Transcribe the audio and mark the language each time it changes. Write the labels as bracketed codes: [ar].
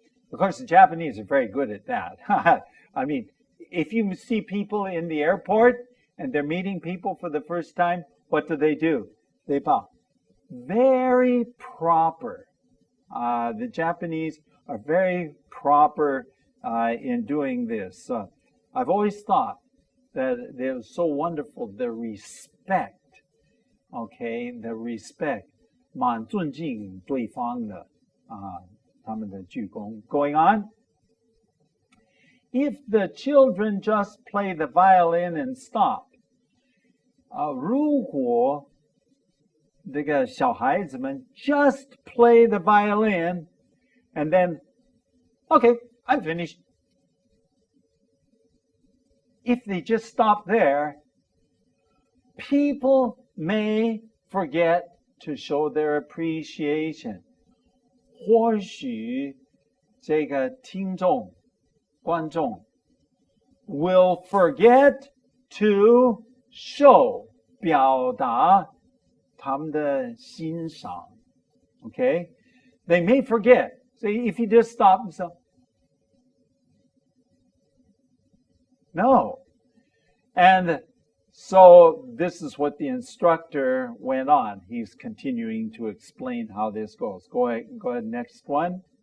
[en] Of course, the Japanese are very good at that. I mean, if you see people in the airport and they're meeting people for the first time, what do? They bow. Very proper. The Japanese are very proper in doing this. I've always thought that they're so wonderful, the respect. Okay, the respect. [zh] 蛮尊敬对方的他们的鞠躬. [en] Going on. If the children just play the violin and stop, [zh] 如果这个小孩子们 [en] just play the violin and then, okay, I'm finished. If they just stop there, people may forget to show their appreciation. [zh] 或许这个听众观众 [en] will forget to show [zh] 表达他们的欣赏. [en] Okay? They may forget. So if you just stop and say, no. And so this is what the instructor went on. He's continuing to explain how this goes. Go ahead, next one.